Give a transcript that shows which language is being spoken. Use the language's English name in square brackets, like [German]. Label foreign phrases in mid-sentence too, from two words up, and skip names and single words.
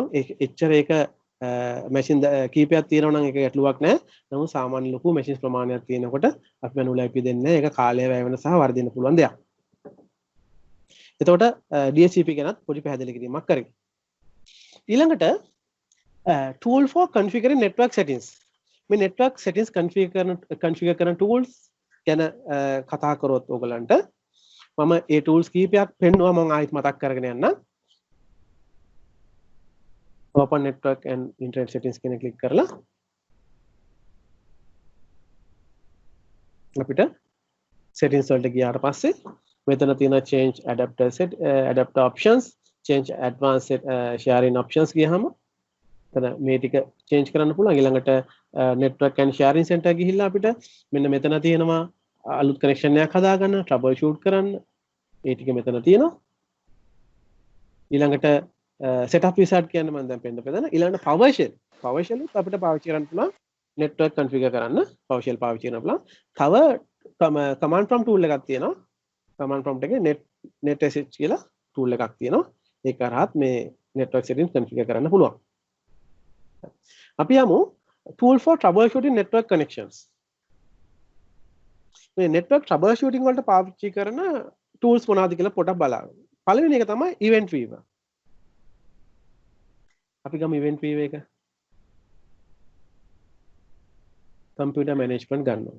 [Sinhala] එච්චර ඒක machine කීපයක් තියෙනවා නම් ඒක ගැටලුවක් නැහැ. නමුත් සාමාන්‍ය ලොකු machines ප්‍රමාණයක් තියෙනකොට අපි [English] manually IP [Sinhala] දෙන්නේ ඒක කාලය වැය වෙන සහ වර්ධින්න පුළුවන් දෙයක්. එතකොට DHCP ගැනත් පොඩි පැහැදිලි කිරීමක් කරගන්න. ඊළඟට [English] tool for configuring network settings. [Sinhala] මේ [English] network settings configure [Sinhala] කරන tools ගැන කතා කරොත් ඔයගලන්ට මම ඒ tools කීපයක් පෙන්නුවා මම ආයෙත් මතක් කරගෙන යන්න. [English] open network and internet settings [Sinhala] කියන ක්ලික් කරලා අපිට settings වලට ගියාට පස්සේ මෙතන තියෙන [English] change adapter options, change advanced sharing options [Sinhala] ගියාම එතන මේ ටික change කරන්න පුළුවන්. ඊළඟට [English] network and sharing center [Sinhala] ගිහිල්ලා අපිට මෙන්න මෙතන තියෙනවා අලුත් connection එකක් හදාගන්න, troubleshoot කරන්න. ඒ ටික මෙතන තියෙනවා. ඊළඟට [English] setup wizard [Sinhala] කියන්නේ මම දැන් පෙන්නපෙදන. ඊළඟට PowerShell උත් අපිට පාවිච්චි කරන්න පුළුවන් [English] network configure [Sinhala] කරන්න PowerShell පාවිච්චි කරන්න පුළුවන්. තව [English] command prompt tool [Sinhala] එකක් තියෙනවා. [English] command prompt [Sinhala] එකේ [English] net sh [Sinhala] කියලා tool එකක් තියෙනවා. ඒක කරාත් මේ [English] network settings configure [Sinhala] කරන්න පුළුවන්. අපි යමු [English] tool for troubleshooting network connections. [Sinhala] මේ [English] network troubleshooting [Sinhala] වලට පාවිච්චි කරන tools මොනවද කියලා පොඩ්ඩක් බලන්න. පළවෙනි එක තමයි [English] event weaver. [Sinhala] අපි ගමු [English] event weaver [Sinhala] එක. [English] computer management [Sinhala] ගන්නවා.